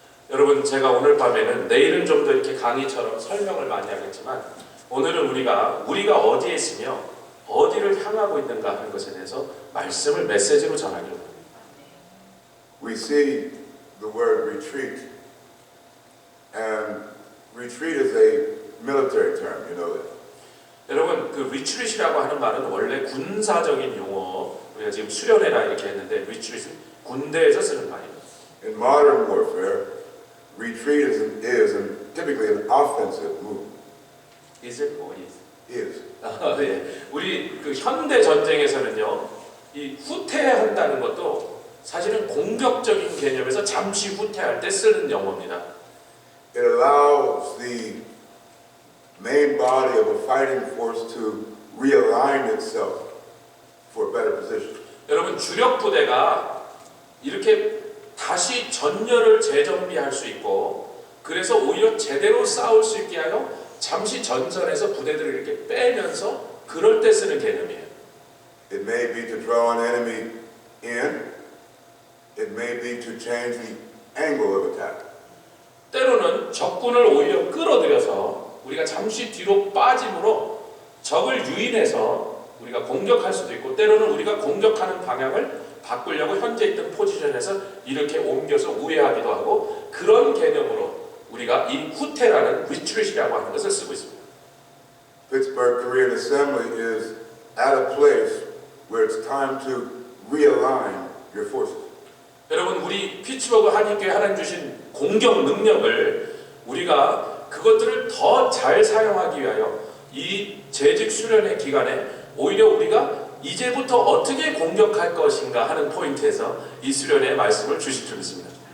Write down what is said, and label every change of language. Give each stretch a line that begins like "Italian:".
Korean: 여러분 제가 오늘 밤에는 내일은 좀 더 이렇게 강의처럼 설명을 많이 하겠지만 오늘은 우리가 어디에 있으며 어디를 향하고 있는가 하는 것에 대해서 말씀을 메시지로 전하려고 합니다.
English: We see the word retreat, and retreat is a military term, you know that. 여러분 그 리트릿이라고 하는 말은 원래 군사적인 용어 우리가 지금 수련회라 이렇게 했는데 리트릿은 군대에서 쓰는 말입니다. In modern warfare, retreat is typically an offensive move. Is it or is? Is.
Korean: 예. 우리 그 현대 전쟁에서는요 이 후퇴한다는 것도 사실은 공격적인 개념에서 잠시 후퇴할 때 쓰는 용어입니다.
English: It allows the main body of a fighting force to realign itself for a better position.
Korean: 여러분 주력 부대가 이렇게 다시 전열을 재정비할 수 있고 그래서 오히려 제대로 싸울 수 있게 하여 잠시 전선에서 부대들을 이렇게 빼면서 그럴 때 쓰는 개념이에요.
English: It may be to draw an enemy in. It may be to change the angle of attack.
Korean: 때로는 적군을 오히려 끌어들여서 우리가 잠시 뒤로 빠짐으로 적을 유인해서 우리가 공격할 수도 있고 때로는 우리가 공격하는 방향을 바꾸려고 현재 있던 포지션에서 이렇게 옮겨서 우회하기도 하고 그런 개념으로 우리가 이 후퇴라는 리트릿이라고 하는 것을 쓰고 있습니다.
English: Pittsburgh Korean Assembly is at a place where it's time to realign your forces.
Korean: 여러분 우리 피츠버그 한인교회 하나님 주신 공격 능력을 우리가 그것들을 더 잘 사용하기 위하여 이 재직 수련회 기간에 오히려 우리가 이제부터 어떻게 공격할 것인가 하는 포인트에서 이 수련회 말씀을 주실 줄 믿습니다.